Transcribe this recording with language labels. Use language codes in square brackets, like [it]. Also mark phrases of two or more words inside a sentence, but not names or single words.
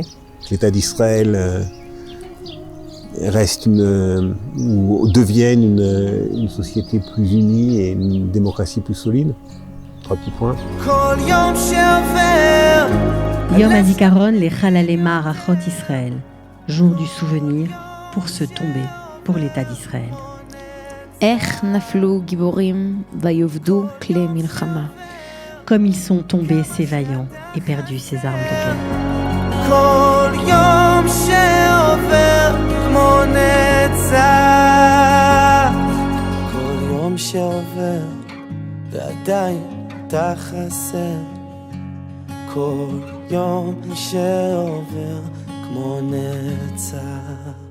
[fr] Que l'État d'Israël reste ou devienne une société plus unie et une démocratie plus solide. 3 petits points. [he] יום הזיכרון ל חללי מערכות ישראל, [fr] jour du souvenir pour se tomber pour l'État d'Israël. [he] איך נפלו גיבורים ויאבדו כלי מלחמה. [fr] Comme ils sont tombés ces vaillants et perdus ces armes de guerre. [he] כל יום שעובר כמו נצח, כל יום שעובר ועדיין אתה חסר, כל יום שעובר כמו נצח.